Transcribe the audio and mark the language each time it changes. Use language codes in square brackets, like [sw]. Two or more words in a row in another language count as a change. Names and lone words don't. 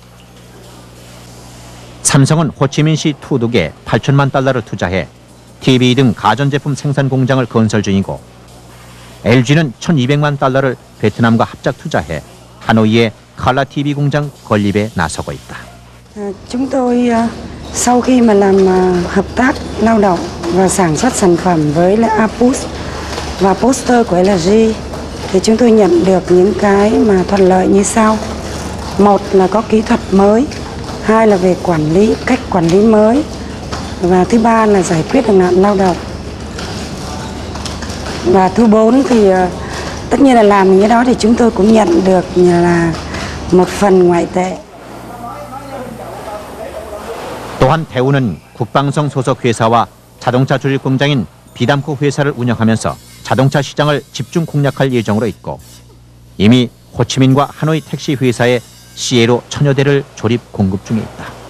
[ko] 삼성은 호치민시 투둑에 8천만 달러를 투자해 TV 등 가전제품 생산 공장을 건설 중이고 LG는 1,200만 달러를 베트남과 합작 투자해 하노이에 [en] Color TV [ko] 공장 건립에 나서고 있다. [vi] Chúng tôi sau khi mà làm hợp tác lao động và sản xuất sản phẩm với lại Apus và poster của LG thì chúng tôi nhận được những cái mà thuận lợi như sau. Một là có kỹ thuật mới, hai là về quản lý, cách quản lý mới, và thứ ba là giải quyết được nạn lao động. Và thứ bốn thì tất nhiên là làm những cái đó thì chúng tôi cũng nhận được là một phần ngoại tệ. [ko] 또한 대우는 국방성 소속 회사와 자동차 조립 공장인 비담코 회사를 운영하면서 자동차 시장을 집중 공략할 예정으로 있고 이미 호치민과 하노이 택시 회사에 시에로 1000여 대를 조립 공급 중에 있다.